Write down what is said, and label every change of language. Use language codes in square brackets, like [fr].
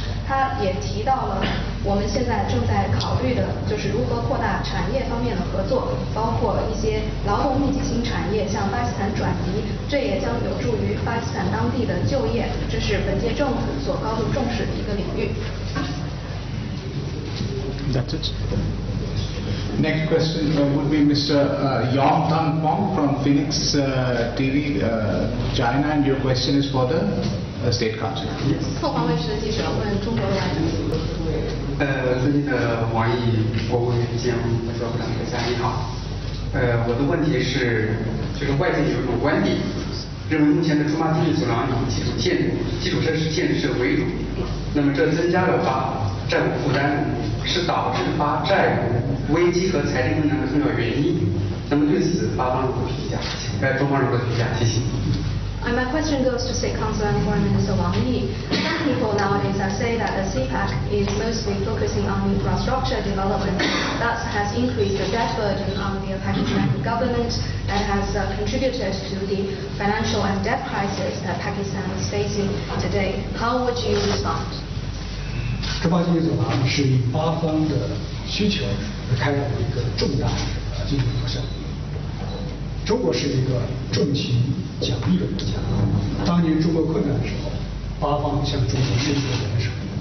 [zh] 他也提到了我们现在正在考虑的就是如何扩大产业方面的合作，包括一些劳动密集型产业向巴基斯坦转移，这也将有助于巴基斯坦当地的就业，这是本届政府所高度重视的一个领域。 [en] That's it. Next question would be Mr. Yong Tan Pong from Phoenix TV, China, and your question is for the State Council. [zh] 凤凰卫视的记者问中国的外长。尊敬的王毅国务委员兼外交部长阁下你好。我的问题是，就是外界有一种观点，认为目前的中巴经济走廊以基础设施建设为主，那么这增加了债务负担，是导致发债务危机和财政困难的重要原因。那么对此，中方如何评价？谢谢。 [en] My question goes to State Councilor and Foreign Minister Wang Yi. Some people nowadays say that the CPAC is mostly focusing on infrastructure development, thus has increased the debt burden on the Pakistani government and has contributed to the financial and debt crisis that Pakistan is facing today. How would you respond? [zh] 中巴经济走廊是以8方的需求而开展的一个重大经济活动。中国是一个重情讲义的国家。当年中国困难的时候，8方向中国伸出援手。